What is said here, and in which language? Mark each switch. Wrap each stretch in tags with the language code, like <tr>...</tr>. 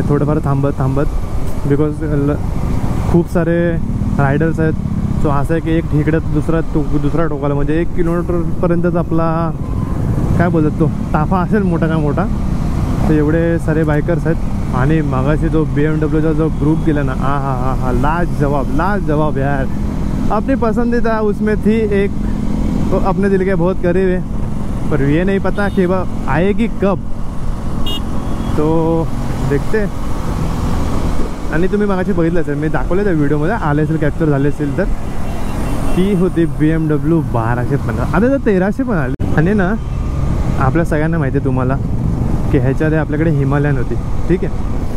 <mr>म्हणजे थोडंफार थांबत बिकॉज खूप सारे रायडर्स आहेत. सो असं आहे की एक ठिकड्यात दुसरा टोकाला म्हणजे 1 किलोमीटरपर्यंतच आपला काय बोलतात तो ताफा असेल मोठा का मोठा. तर एवढे सारे बायकर्स आहेत. आणि मगाशी जो BMWचा जो ग्रुप गेला ना, हा लाजवाब यार.</mr> <hi>अपनी पसंदीदा उसमें थी एक, तो अपने दिल के बहुत करीब है, पर ये नहीं पता कि वह आएगी कब. तो देखते.</hi> <mr>आणि तुम्ही मगाशी बघितलं असेल, मी दाखवलं त्या व्हिडिओमध्ये आले असेल, कॅप्चर झाले असेल तर, ती होती BMW 1215. आता तर 1300 पण आली. आणि ना आपल्या सगळ्यांना माहिती आहे तुम्हाला की ह्याच्या आधी आपल्याकडे हिमालयन होती, ठीक आहे.</mr>